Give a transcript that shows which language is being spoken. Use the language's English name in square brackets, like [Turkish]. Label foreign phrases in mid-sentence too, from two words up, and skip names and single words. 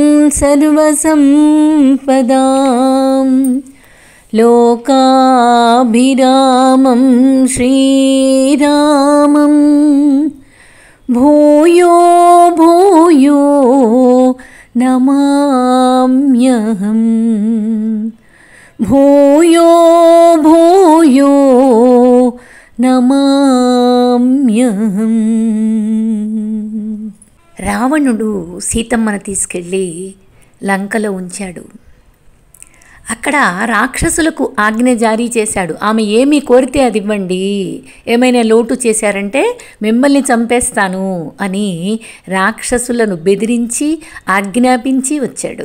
[Sanskrit] सर्वसंपदां लोकाभिरामं श्रीरामं भूयो भूयो नमाम्यहं भूयो भूयो నమామ్యహం. [Telugu] రావణుడు సీతమ్మను తీసుకెళ్ళి లంకలో ఉంచాడు. అక్కడ రాక్షసులకు ఆజ్ఞ జారీ చేశాడు. ఆమె ఏమి కోరితే అది ఇవ్వండి, ఏమైనా లోటు చేశారంటే మిమ్మల్ని చంపేస్తాను అని రాక్షసులను బెదిరించి ఆజ్ఞాపించి వచ్చాడు.